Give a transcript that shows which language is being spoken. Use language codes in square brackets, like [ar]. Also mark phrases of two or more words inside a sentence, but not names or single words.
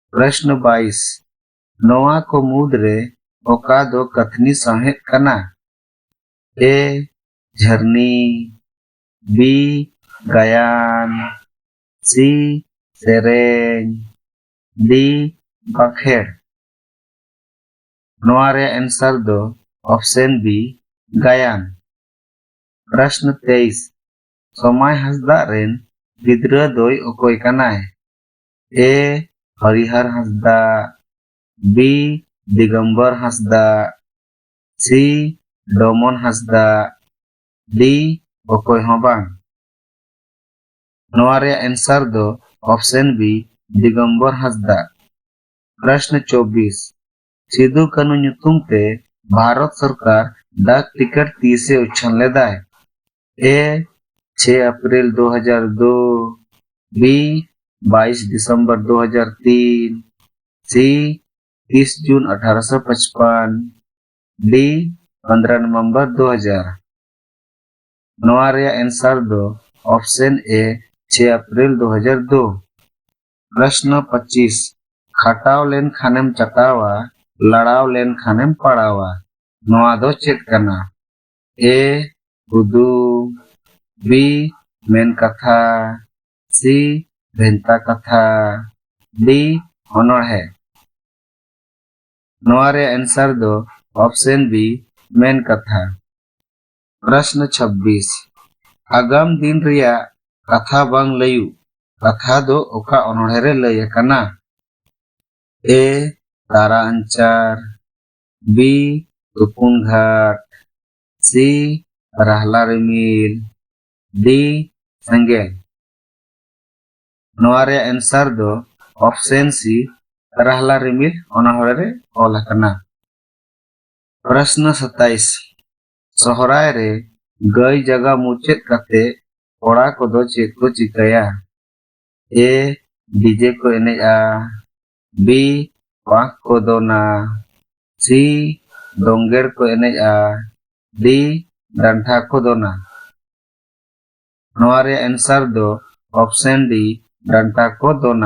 [sat] प्रश्न 22 नोआ को मुद्रे ओका दो कथनी सहेत कना ए झरनी बी गायन सी सेरेंग डी बखेड़ नोआ रे आंसर दो ऑप्शन बी गायन। प्रश्न 23 समय हंसदा रेन गिद्रा दोय ओकोय कनाय ए हरिहर हंसदा बी दिगंबर हंसदा सी डोमन हंसदा डी ओकोय हों बांग नोआ रे आंसर दो ऑप्शन बी दिगंबर हंसदा। प्रश्न 24 सिदु कानू ᱧᱩᱛᱩᱢ ते भारत सरकार डाक टिकट तीसे उछल लेदाय ए 6 अप्रैल 2002 बी 22 दिसंबर 2003 सी 30 जून 1855 डी 15 नवंबर 2000 नोआ रे आंसर दो ऑप्शन ए 6 अप्रैल 2002। प्रश्न 25 खटाव लेन खानेम चटावा लड़ाव लेन खानेम पड़ावा नोआ दो चेक कना ए हुदू बी मेन कथा सी भेंता कथा डी ऑनर है नोआ रे आंसर दो ऑप्शन बी मेन कथा। प्रश्न 26 आगाम दिन रिया कथा बांग लयु कथा दो ओका ऑनर रे लय कना ए तारा अंचार बी तुपुन घाट सी रहला रिमिल डी संगेल नोआ रे आंसर दो ऑप्शन सी रहला रिमिल ऑनर रे ऑल कना। प्रश्न 27 सोहराय रे गई जगह मुचेत कते कोड़ा को दो चेक को चिकाया ए डीजे को एनेजा बी पाक को दोना सी डोंगेर को एनेजा डी डंठा को दोना नोआ रे आंसर दो ऑप्शन डी डंठा को दोना।